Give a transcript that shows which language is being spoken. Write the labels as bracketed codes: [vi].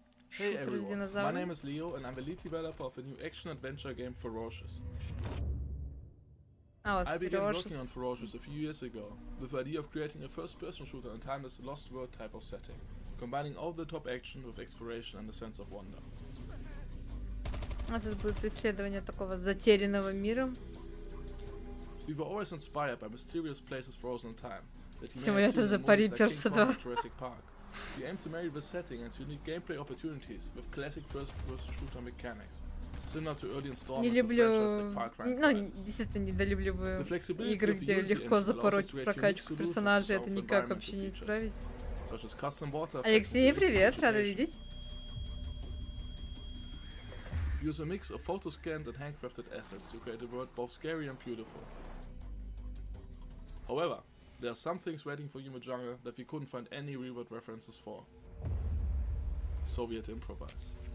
[en] Hey everyone, my name is Leo and I'm the lead developer of a new action-adventure game, Ferocious. I began working on Ferocious a few years ago, with the idea of creating a first-person shooter in a timeless Lost World type of setting, combining over-the-top action with exploration and a sense of wonder. [ru] Тут будет исследование такого затерянного мира. [en] We were always inspired by mysterious places frozen in time. [ru] Симулятор за Пари Перса 2. [en] We aim to marry the setting and unique gameplay opportunities with classic first-person shooter mechanics, similar to early installments of franchises like Far Cry. [ru] Ну, действительно, недолюбливаю игры, где легко запороть прокачку персонажей, это никак вообще не исправить. Алексей, привет, рада видеть. [en] Use a mix of photo-scanned and handcrafted assets to create a world both scary and beautiful. However, there are some things waiting for you in the jungle that we couldn't find any real-world references for. So we had to improvise.